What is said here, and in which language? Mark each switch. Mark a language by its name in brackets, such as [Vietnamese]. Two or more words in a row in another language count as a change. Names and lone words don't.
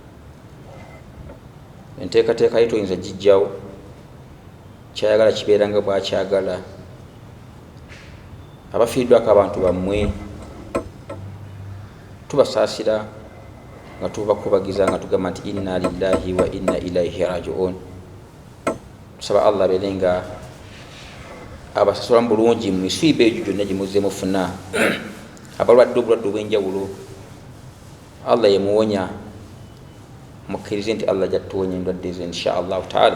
[Ganda] Enteekateeka ye toyinza gijjawo, kyayagala kibeera nga bwakyagala. Abafiiriddwako abantu bammwe tubasaasira nga tubakubagiza nga tugamba nti [Arabic] إنا لله وإنا إليه راجعون. [Ganda] Tusaba Allah abeere nga abasasula mu bulungi mu misiiba egyo gyonna gye muzze mufuna. Abalwadde obulwadde obw'enjawulo Allah yemuwonya, mukkirize nti Allah jatuwonya endwadde ezo [Arabic] إن شاء الله تعالى.